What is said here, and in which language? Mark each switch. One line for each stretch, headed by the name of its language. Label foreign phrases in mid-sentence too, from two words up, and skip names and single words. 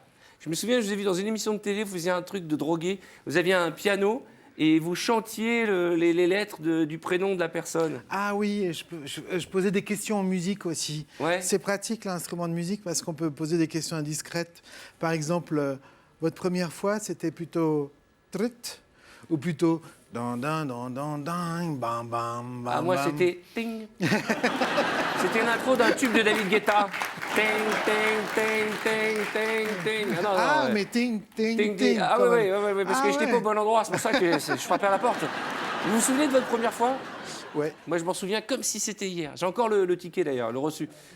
French: Je me souviens, je vous ai vu dans une émission de télé, vous faisiez un truc de drogué, vous aviez un piano et vous chantiez les lettres du prénom de la personne. Ah oui, je posais des questions en musique aussi. Ouais. C'est pratique l'instrument de musique parce qu'on peut poser des questions indiscrètes. Par exemple, votre première fois, c'était plutôt trut ou plutôt dan dan dan dan dan bam bam bam. Ah moi bam. c'était ting. C'était une intro d'un tube de David Guetta. Ting ting ting ting ting ting. Ah, non, Ah, ouais. mais ting ting Ting, ting. ting. Ah quand oui, même. parce Ah que j'étais ouais. pas au bon endroit, c'est pour ça que je frappais à la porte. Vous vous souvenez de votre première fois? Ouais. Moi je m'en souviens comme si c'était hier. J'ai encore le ticket d'ailleurs, le reçu.